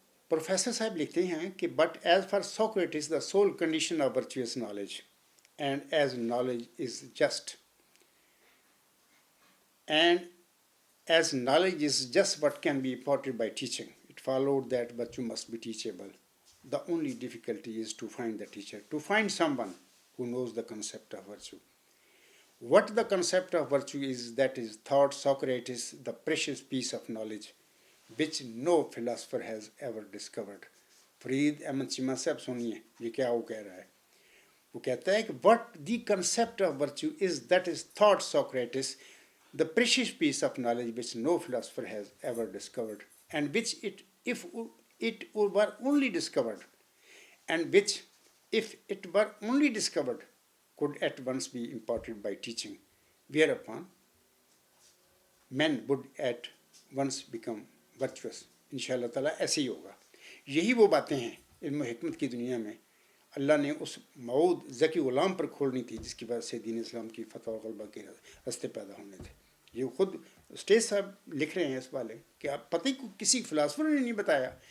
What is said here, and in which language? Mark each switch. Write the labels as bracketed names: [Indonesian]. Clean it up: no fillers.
[Urdu] Professor صاحب لکھتے ہیں کہ [English] But as for Socrates the sole condition of virtue is knowledge and as knowledge is just and as knowledge is just what can be imparted by teaching it followed that virtue must be teachable. The only difficulty is to find the teacher, to find someone who knows the concept of virtue. What the concept of virtue is, that is, thought Socrates, the precious piece of knowledge which no philosopher has ever discovered. [Urdu] Farid Ahmad Cheema صاحب سنیے یہ کیا وہ کہہ رہا ہے. وہ کہتا ہے کہ [English] what the concept of virtue is, that is, thought Socrates, the precious piece of knowledge which no philosopher has ever discovered, and which if it were only discovered, and which, if it were only discovered, could at once be imparted by teaching, whereupon men would at once become virtuous. [Urdu] انشاءاللہ تعالیٰ ایسے ہی ہوگا. یہی وہ باتیں ہیں علم و حکمت کی دنیا میں اللہ نے اس موعود ذکی غلام پر کھولنی تھی، جس کی وجہ سے دین اسلام کی فتح و غلبہ کے راستے پیدا ہونے تھے. یہ خود اسٹیج صاحب لکھ رہے ہیں اس والے کہ آپ پتہ کو کسی فلاسفر نے نہیں بتایا.